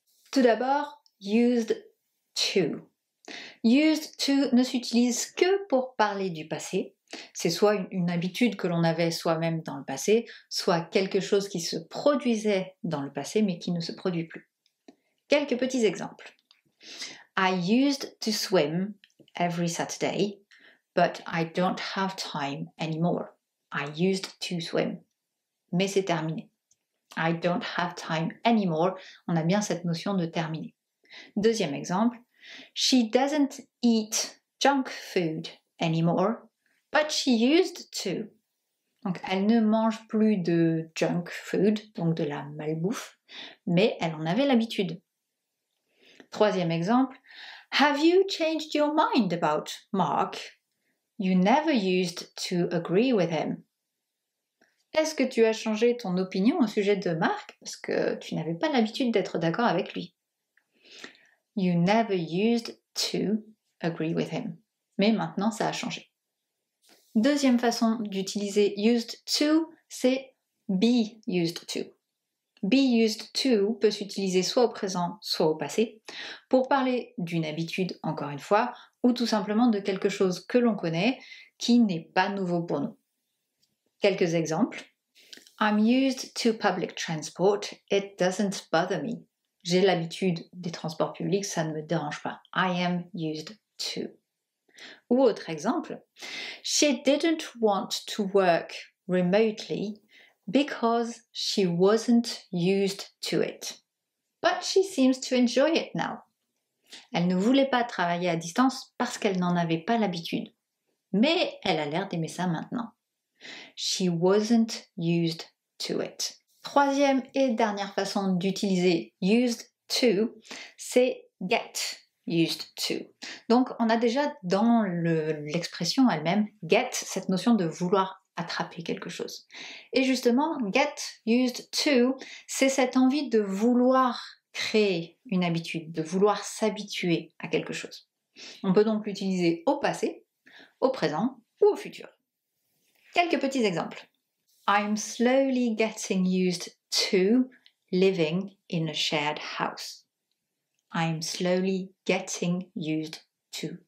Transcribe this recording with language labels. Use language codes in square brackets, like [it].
[fr] Tout d'abord, used to. Used to ne s'utilise que pour parler du passé. C'est soit une habitude que l'on avait soi-même dans le passé, soit quelque chose qui se produisait dans le passé mais qui ne se produit plus. Quelques petits exemples. [en] I used to swim every Saturday, but I don't have time anymore. I used to swim. [fr] Mais c'est terminé. [en] I don't have time anymore. [fr] On a bien cette notion de terminé. Deuxième exemple. [en] She doesn't eat junk food anymore, but she used to. [fr] Donc, elle ne mange plus de junk food, donc de la malbouffe, mais elle en avait l'habitude. Troisième exemple. [en] Have you changed your mind about Mark? You never used to agree with him. [fr] Est-ce que tu as changé ton opinion au sujet de Mark parce que tu n'avais pas l'habitude d'être d'accord avec lui? [en] You never used to agree with him. [fr] Mais maintenant, ça a changé. Deuxième façon d'utiliser used to, c'est be used to. Be used to peut s'utiliser soit au présent, soit au passé, pour parler d'une habitude, encore une fois, ou tout simplement de quelque chose que l'on connaît, qui n'est pas nouveau pour nous. Quelques exemples. [en] I'm used to public transport, it doesn't bother me. [fr] J'ai l'habitude des transports publics, ça ne me dérange pas. [en] I am used to. [fr] Ou autre exemple, [en] she didn't want to work remotely because she wasn't used to it. But she seems to enjoy it now. [fr] Elle ne voulait pas travailler à distance parce qu'elle n'en avait pas l'habitude. Mais elle a l'air d'aimer ça maintenant. [en] She wasn't used to it. [fr] Troisième et dernière façon d'utiliser used to, c'est get used to. Donc on a déjà dans l'expression elle-même get cette notion de vouloir attraper quelque chose. Et justement, get used to, c'est cette envie de vouloir créer une habitude, de vouloir s'habituer à quelque chose. On peut donc l'utiliser au passé, au présent ou au futur. Quelques petits exemples. [en] I'm slowly getting used to living in a shared house. I'm slowly getting used to.